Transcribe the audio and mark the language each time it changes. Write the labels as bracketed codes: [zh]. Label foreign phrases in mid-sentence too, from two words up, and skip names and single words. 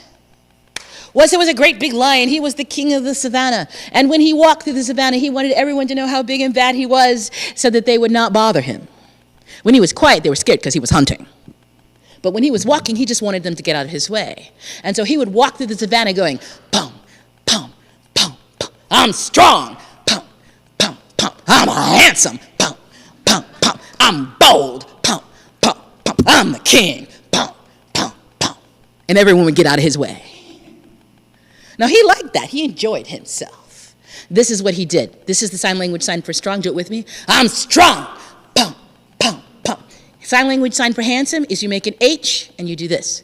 [en] Once there was a great big lion. He was the king of the savannah. And when he walked through the savannah, he wanted everyone to know how big and bad he was so that they would not bother him. When he was quiet, they were scared because he was hunting. But when he was walking, he just wanted them to get out of his way. And so he would walk through the savannah going, pum, pum, pum, pum. I'm strong. Pum, pum, pum. I'm handsome. Pum, pum, pum. I'm bold. Pum, pum, pum. I'm the king. Pum, pum, pum. And everyone would get out of his way. Now, he liked that. He enjoyed himself. This is what he did. This is the sign language sign for strong. Do it with me. I'm strong. Pum, pum, pum. Sign language sign for handsome is you make an H and you do this.